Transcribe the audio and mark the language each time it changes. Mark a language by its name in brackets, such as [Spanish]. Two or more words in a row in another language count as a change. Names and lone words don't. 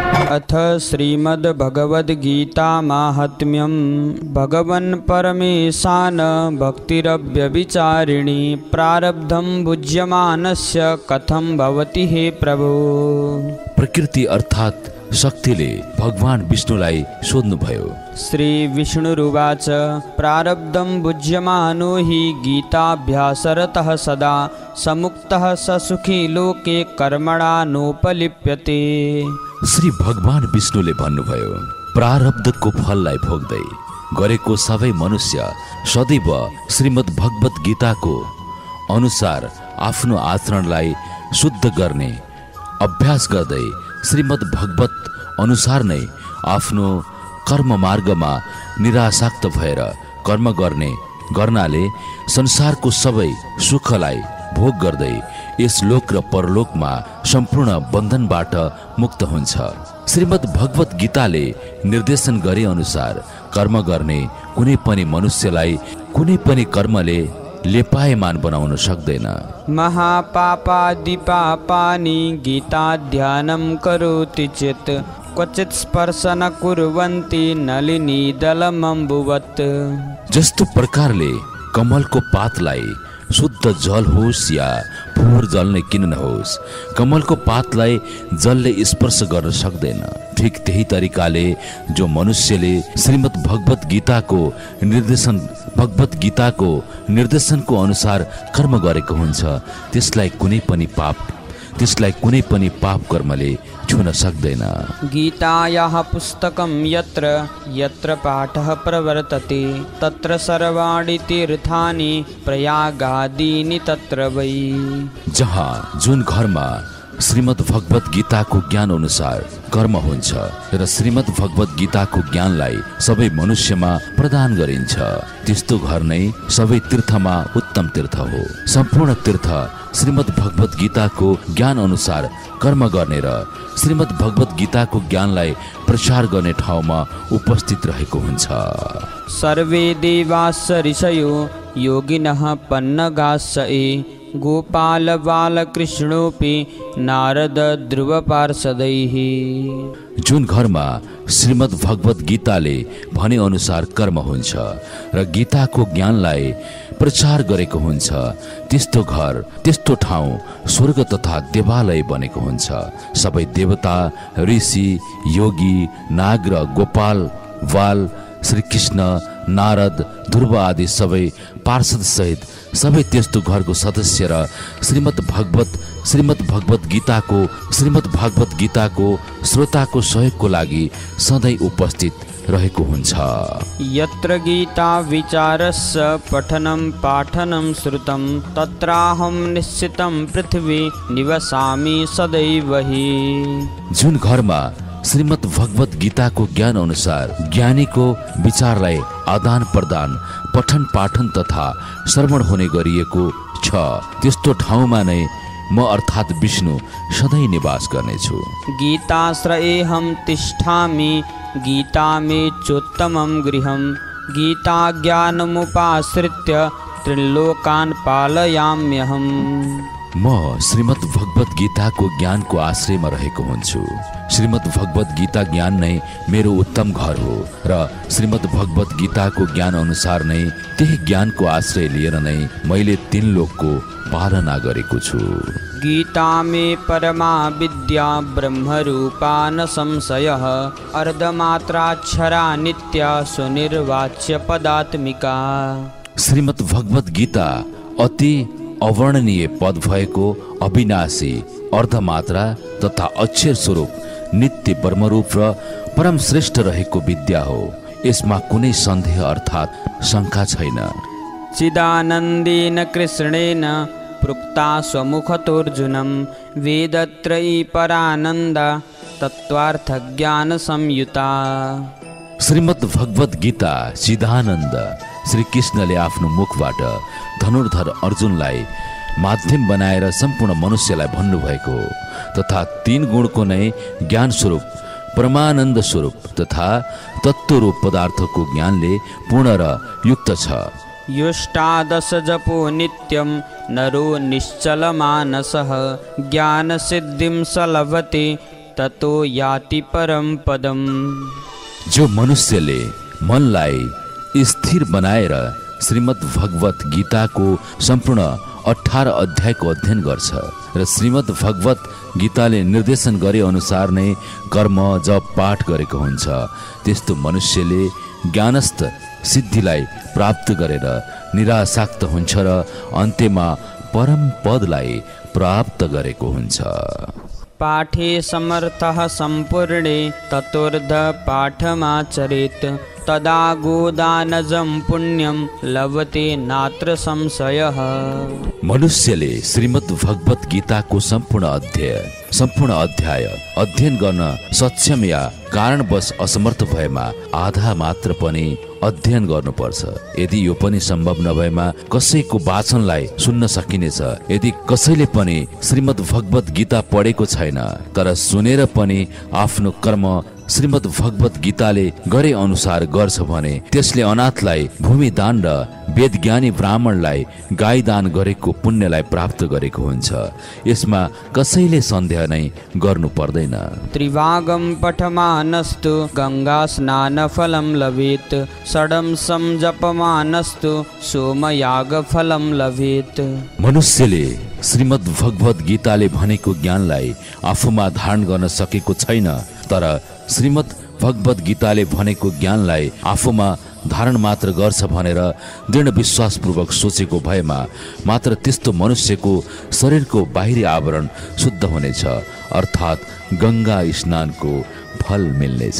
[Sanskrit] अथ श्रीमद्भगवद्गीता माहात्म्यं भगवन् परमेशान भक्तिरव्यभिचारिणी प्रारब्धं भुज्यमानस्य कथं भवति हे प्रभु। [Nepali] प्रकृति अर्थात् शक्तिले भगवान विष्णुलाई सोध्नुभयो। [Sanskrit] श्री विष्णुरुवाच प्रारब्धं भुज्यमानो हि गीताभ्यासरतः सदा समुक्तः स सुखी लोके कर्मणा नोपलिप्यते। [Nepali] श्री भगवान विष्णुले भन्नुभयो, प्रारब्धको फललाई भोग्दै गरेको सबै मनुष्य सदैव श्रीमद् भगवत गीताको अनुसार आफ्नो आचरणलाई शुद्ध गर्ने अभ्यास गर्दै श्रीमद् भगवत अनुसार नै आफ्नो कर्म मार्गमा निरासक्त भएर कर्म गर्नाले संसारको सबै सुखलाई भोग गर्दै यस लोक र परलोकमा सम्पूर्ण बन्धनबाट मुक्त हुन्छ। श्रीमद् भगवत गीताले निर्देशन गरे अनुसार कर्म गर्ने कुनै पनि मनुष्यलाई कुनै पनि कर्मले लेपायमान बनाउन सक्दैन। [Sanskrit] महापापादि पापानि गीताध्यानं करोति चेत् क्वचित् स्पर्श न कुर्वन्ति नलिनीदलमम्बुवत्। [Nepali] जस्तो प्रकारले कमलको पातलाई शुद्ध जल होस् या फोहोर जल नै किन नहोस्, कमलको पातलाई जलले स्पर्श गर्न सक्दैन। ठीक त्यही तरिकाले जो मनुष्यले श्रीमद् भगवत गीताको निर्देशनको अनुसार कर्म गरेको हुन्छ त्यसलाई कुनै पनि पाप कर्मले छुन सक्दैन। [Sanskrit] गीतायाः पुस्तकं यत्र यत्र पाठः प्रवर्तते तत्र सर्वाणि तीर्थानि प्रयागादीनि तत्र वै। [Nepali] जहाँ जुन घरमा श्रीमद् भगवत गीताको ज्ञान अनुसार कर्म हुन्छ र श्रीमद् भगवत गीताको ज्ञानलाई सबै मनुष्यमा प्रदान गरिन्छ त्यस्तो घर नै सबै तीर्थमा उत्तम तीर्थ हो। सम्पूर्ण तीर्थ श्रीमद् भगवत गीताको ज्ञान अनुसार कर्म गर्ने र श्रीमद् भगवत गीताको ज्ञानलाई प्रचार गर्ने ठाउँमा उपस्थित रहेको हुन्छ। [Sanskrit] सर्वे देवाश्च ऋषयो योगिनः पन्नगाश्च ये गोपाल बालकृष्णोऽपि नारद ध्रुव पार्षदैः। [Nepali] जुन घरमा श्रीमद् भगवत गीताले भने अनुसार कर्म हुन्छ र गीताको ज्ञानलाई प्रचार गरेको हुन्छ त्यस्तो घर त्यस्तो ठाउँ स्वर्ग तथा देवालय बनेको हुन्छ। सबै देवता ऋषि योगी नाग र गोपाल बाल श्रीकृष्ण नारद ध्रुव आदि सबै पार्षद सहित सबै त्यस्तो घरको सदस्य र श्रीमद् भगवत गीताको श्रोताको सहयोगको लागि सधैँ उपस्थित रहेको हुन्छ। [Sanskrit] यत्र गीता विचारस्य पठनं पाठनं श्रुतं तत्राहं निश्चितं पृथ्वी निवसामि सदैव हि। [Nepali] जुन घरमा श्रीमद् भगवत गीताको ज्ञान अनुसार ज्ञानीको विचारलाई आदान प्रदान पठन पाठन तथा श्रवण हुने गरिएको छ त्यस्तो ठाउँमा नै म अर्थात् विष्णु सधैँ निवास गर्नेछु। [Sanskrit] गीताश्रयेऽहं तिष्ठामि गीता मे चोत्तमं गृहं गीता ज्ञानमुपाश्रित्य त्रिलोकान् पालयाम्यहम्। [Nepali] म श्रीमद् भगवत गीताको ज्ञानको आश्रयमा रहेको हुन्छु। श्रीमद् भगवत गीता ज्ञान नै मेरो उत्तम घर हो र श्रीमद् भगवत गीताको ज्ञान अनुसार नै त्यही ज्ञानको आश्रय लिएर नै मैले 3 लोकको पालना गरेको छु। [Sanskrit] गीता मे परमा विद्या ब्रह्मरूपा न संशयः अर्धमात्राक्षरा नित्या सुनिर्वाच्य पदात्मिका। [Nepali] श्रीमद् भगवत गीता अति अवर्णनीय पद भएको अविनाशी अर्धमात्रा तथा अक्षर स्वरूप नित्य ब्रह्मरूप र परम श्रेष्ठ रहेको विद्या हो। यसमा कुनै सन्देह अर्थात् शङ्का छैन। [Sanskrit] चिदानन्देन कृष्णेन प्रोक्ता स्वमुखतोऽर्जुनं वेदत्रयी परानन्दा तत्त्वार्थज्ञान संयुता। [Nepali] श्रीमद् भगवत गीता चिदानन्द श्री कृष्णले आफ्नो मुखबाट धनुर्धर अर्जुनलाई माध्यम बनाएर सम्पूर्ण मनुष्यलाई भन्नुभएको तथा 3 गुणको नै ज्ञान स्वरूप परमानन्द स्वरूप तथा तत्त्वरूप पदार्थको ज्ञानले पूर्ण र युक्त छ। [Sanskrit] युष्टादश जपो नित्यं नरो निश्चल मानसः ज्ञान सिद्धिं स लभते ततो याति परम पदम। [Nepali] जो मनुष्यले मनलाई स्थिर बनाएर श्रीमद् भगवत गीताको सम्पूर्ण 18 अध्यायको अध्ययन गर्छ र श्रीमद् भगवत गीताले निर्देशन गरे अनुसार नै कर्म जप पाठ गरेको हुन्छ, त्यस्तो मनुष्यले ज्ञानस्थ सिद्धिलाई प्राप्त गरेर निरासक्त हुन्छ र अन्त्यमा परम पदलाई प्राप्त गरेको हुन्छ। [Sanskrit] पाठे समर्थः सम्पूर्णे ततोर्ध पाठमाचरेत् तदा गोदानजं पुण्यं लभते नात्र संशयः। [Nepali] मनुष्यले श्रीमद् भगवत गीताको सम्पूर्ण अध्याय अध्ययन गर्न सक्षम या कारणवश असमर्थ भएमा आधा मात्र पनि अध्ययन गर्नुपर्छ। यदि यो पनि सम्भव नभएमा कसैको वाचनलाई सुन्न सकिनेछ। यदि कसैले पनि श्रीमद् भगवत गीता पढेको छैन तर सुनेर पनि आफ्नो कर्म श्रीमद् भगवत गीताले गरे अनुसार गर्छ भने त्यसले अनाथलाई भूमि दान र वेदज्ञानी ब्राह्मणलाई गाई दान गरेको पुण्यलाई प्राप्त गरेको हुन्छ। यसमा कसैले सन्देह नै गर्नु पर्दैन। [Sanskrit] त्रिभागं पठमानस्तु गंगा स्नान फलं लभेत् षडंसं जपमानस्तु सोमयाग फलं लभेत्। [Nepali] मनुष्यले श्रीमद् भगवत गीताले भनेको ज्ञानलाई आफूमा धारण गर्न सकेको छैन तर श्रीमद् भगवत गीताले भनेको ज्ञानलाई आफूमा धारण मात्र गर्छ भनेर दृढ विश्वासपूर्वक सोचेको भएमा मात्र त्यस्तो मनुष्यको शरीरको बाहिरी आवरण शुद्ध हुनेछ, अर्थात् गंगा स्नानको फल मिल्नेछ।